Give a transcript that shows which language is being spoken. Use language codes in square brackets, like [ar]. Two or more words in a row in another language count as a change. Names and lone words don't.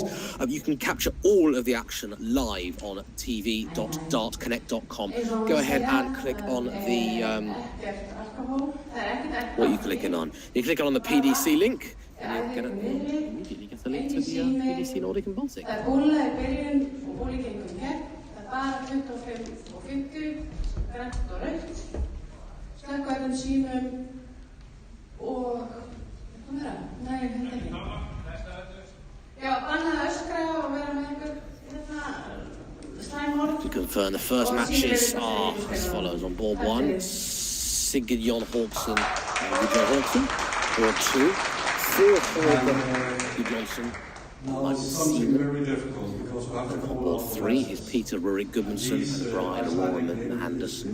[en] You can capture all of the action live on tv.dartconnect.com. Go ahead and click on the... what are you clicking on? You click on the PDC link, and you'll immediately get the link to the PDC Nordic and Baltic. [is] Slökkva öllum símum og hvað meira? Nei, þetta ekki. Já, bannað að öskra og vera með einhver slæm orð. [en] To confirm, the first matches are as follows on board one: Sigurd Jon Hawkson and Vijay Hawkson. Board two, 4 Sigurd Jonsson. Now it's something very difficult because after on board 3 is Peter Rurik Gudmundsson and Brian Roraman Anderson.